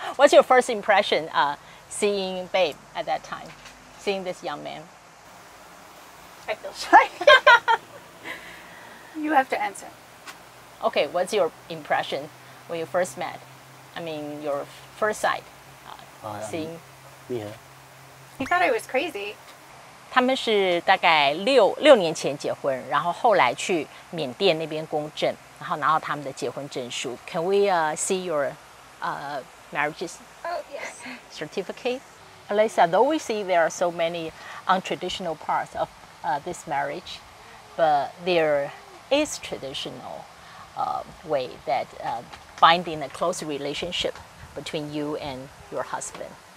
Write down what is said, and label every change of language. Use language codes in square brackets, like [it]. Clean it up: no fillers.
[en] What's your first impression seeing Babe at that time? Seeing this young man? I feel shy. You have to answer. Okay, what's your impression when you first met? I mean, your first sight, seeing. Yeah. He thought I was crazy. [zh] 他们是大概6年前结婚，然后后来去缅甸那边公证，然后拿到他们的结婚证书。 [en] Can we see your marriage certificate? Alyssa, though we see there are so many untraditional parts of this marriage, but there is traditional way that finding a close relationship between you and your husband.